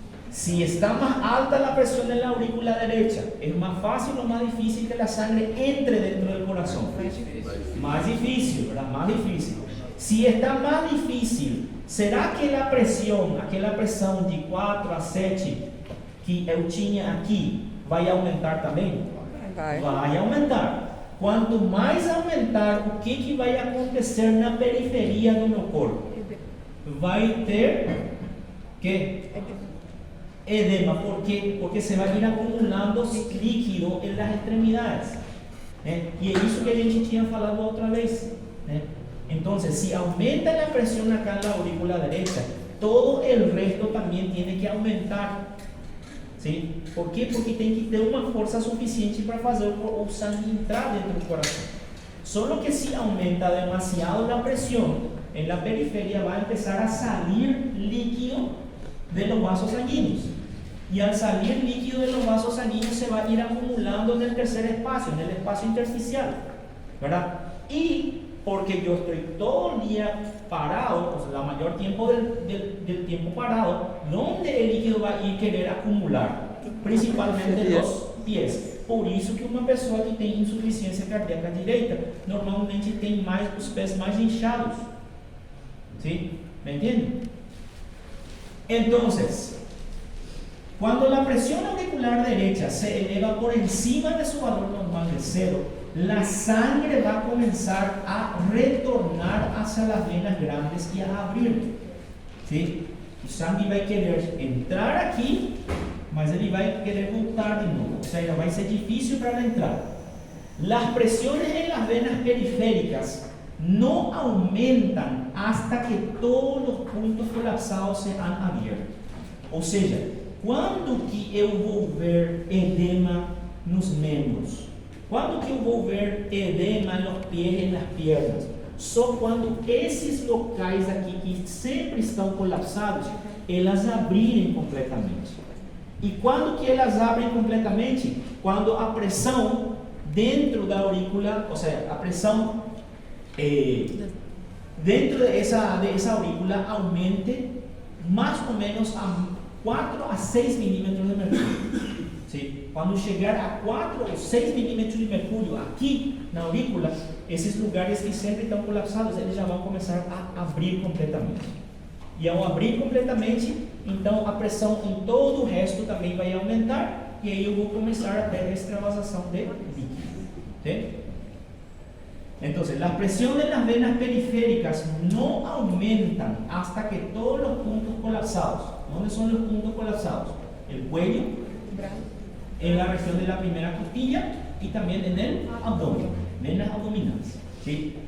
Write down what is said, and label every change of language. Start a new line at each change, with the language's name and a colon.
Spanish: Si está más alta la presión en la aurícula derecha, ¿es más fácil o más difícil que la sangre entre dentro del corazón? Más difícil, ¿verdad? Más difícil. Si está más difícil, ¿será que la presión,
Portuguese: aquela pressão de 4 a 7 que eu tinha aqui, vai aumentar também? Vai aumentar. Quanto mais aumentar, o que vai acontecer na periferia do meu corpo? Vai ter que edema.
Spanish: ¿Por qué? Porque se va a ir acumulando líquido en las extremidades. Y es eso que
Portuguese: a gente tinha falado
Spanish: otra vez. Entonces, si aumenta la presión acá en la aurícula derecha, todo el resto también tiene que aumentar. ¿Sí? ¿Por qué?
Portuguese: Porque tem que ter uma força suficiente para fazer o sangue entrar dentro do coração.
Spanish: Solo que si aumenta demasiado la presión en la periferia, va a empezar a salir líquido de los vasos sanguíneos. Y al salir líquido de los vasos sanguíneos se va a ir acumulando en el tercer espacio, en el espacio intersticial, ¿verdad? Y porque yo estoy todo el día parado, o sea, la mayor tiempo del tiempo parado, ¿dónde el líquido va a ir querer acumular? Principalmente en los pies.
Portuguese: Por isso que uma pessoa que tem insuficiência cardíaca direita, normalmente tem mais os pés mais inchados.
Spanish: ¿Sí? ¿Me entienden? Entonces, cuando la presión auricular derecha se eleva por encima de su valor normal de 0, la sangre va a comenzar a retornar hacia las venas grandes y a abrir. ¿Sí?
Portuguese: O sangue vai querer entrar aqui, mas ele vai querer voltar de novo.
Spanish: O sea,
Portuguese: vai ser difícil para entrar.
Spanish: Las presiones en las venas periféricas no aumentan hasta que todos los puntos colapsados se han abierto.
Portuguese: Ou seja, quando que eu vou ver edema nos membros? Quando que eu vou ver edema nos pés e nas pernas? Só quando esses locais aqui que sempre estão colapsados, elas abrirem completamente. E quando que elas abrem completamente? Quando a pressão dentro da aurícula, ou seja, a pressão dentro
Spanish: de esa aurícula aumente más o menos
Portuguese: a 4 a 6 milímetros de mercúrio. ¿Sí?
Spanish: Cuando llegar a 4 o 6 milímetros de mercurio aquí
Portuguese: na aurícula, esses lugares que sempre estão colapsados, eles já vão começar a abrir completamente. E ao abrir completamente, então a pressão em todo o resto também vai aumentar, e aí eu vou começar a ter extravasação de líquido.
Spanish: ¿Sí? Entonces, las presiones en las venas periféricas no aumentan hasta que todos los puntos colapsados. ¿Dónde son los puntos colapsados? El cuello, en la región de la primera costilla y también en el abdomen, venas abdominales. ¿Sí?